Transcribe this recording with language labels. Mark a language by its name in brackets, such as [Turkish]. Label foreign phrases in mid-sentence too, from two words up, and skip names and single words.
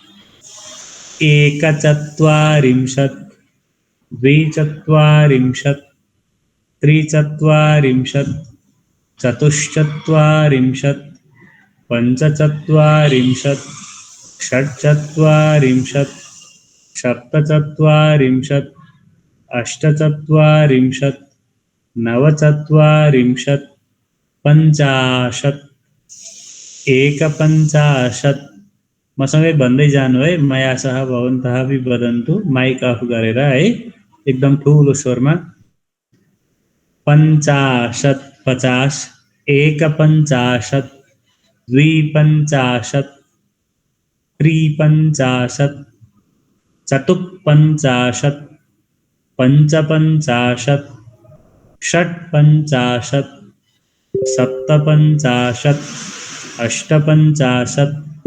[Sanskrit] एकचत्वारिंशत् द्विचत्वारिंशत् त्रिचत्वारिंशत् चतुश्चत्वारिंशत् पञ्चचत्वारिंशत् षट्चत्वारिंशत् सप्तचत्वारिंशत् अष्टचत्वारिंशत् नवचत्वारिंशत् पञ्चाशत् [Nepali] एकपञ्चाशत् मसँगै भन्दै जानु है [Sanskrit] मया सह भवन्तः अपि वदन्तु [English] mic off [Nepali] गरेर है एकदम ठुलो स्वरमा [Sanskrit] पञ्चाशत् 50 एकपञ्चाशत् द्विपञ्चाशत् त्रिपञ्चाशत् चतुःपञ्चाशत् पञ्चपञ्चाशत् षट्पञ्चाशत् सप्तपञ्चाशत् अष्टपञ्चाशत्